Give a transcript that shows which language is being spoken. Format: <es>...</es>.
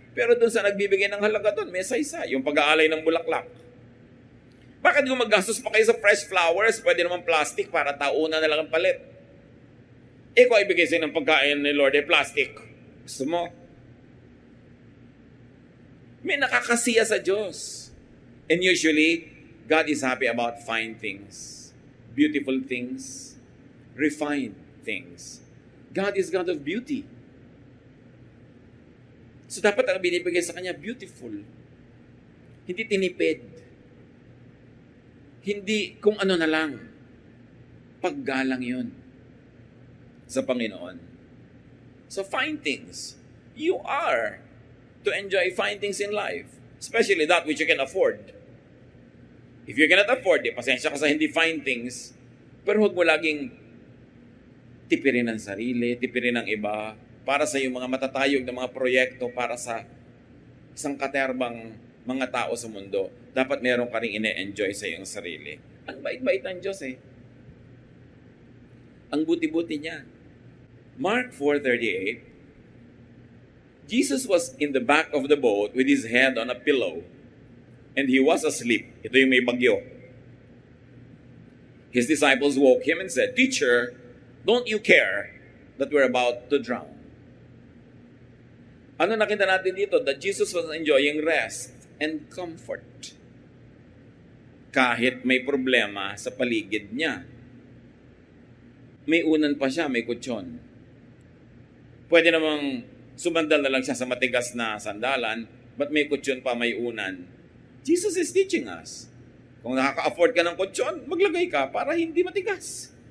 <tl>Pero doon sa nagbibigay ng halaga doon, may saysay. Yung pag-aalay ng bulaklak. Bakit kung maggastos pa kayo sa fresh flowers, pwede naman plastic para tauna na lang ang palit? Kung ibigay sa'yo ng pagkain ni Lord ay plastic. Gusto mo? May nakakasiya sa Diyos.</tl> <en>And usually, God is happy about fine things. Beautiful things, refined things. God is God of beauty.</en> <tl>So dapat ang binibigay sa Kanya, beautiful. Hindi tinipid. Hindi kung ano na lang. Paggalang yun sa Panginoon.</tl> <en>So fine things. You are to enjoy fine things in life. Especially that which you can afford. If you cannot afford it,</en> <tl>pasensya ka sa hindi fine things, pero huwag mo laging tipirin ang sarili, tipirin ang iba, para sa iyong mga matatayog na mga proyekto, para sa isang katerbang mga tao sa mundo. Dapat meron ka rin ine-enjoy sa iyong sarili. Ang bait-bait ng Diyos eh. Ang buti-buti niya.</tl> <en>Mark 4:38, Jesus was in the back of the boat with his head on a pillow. And he was asleep.</en> <tl>Ito yung may bagyo.</tl> <en>His disciples woke him and said, Teacher, don't you care that we're about to drown?</en> <tl>Ano nakita natin dito?</tl> <en>That Jesus was enjoying rest and comfort.</en> <tl>Kahit may problema sa paligid niya. May unan pa siya, may kutsyon. Pwede namang sumandal na lang siya sa matigas na sandalan, but may kutsyon pa, may unan.</tl> <en>Jesus is teaching us.</en> <tl>Kung nakaka-afford ka ng kutsyon, maglagay ka para hindi matigas.</tl>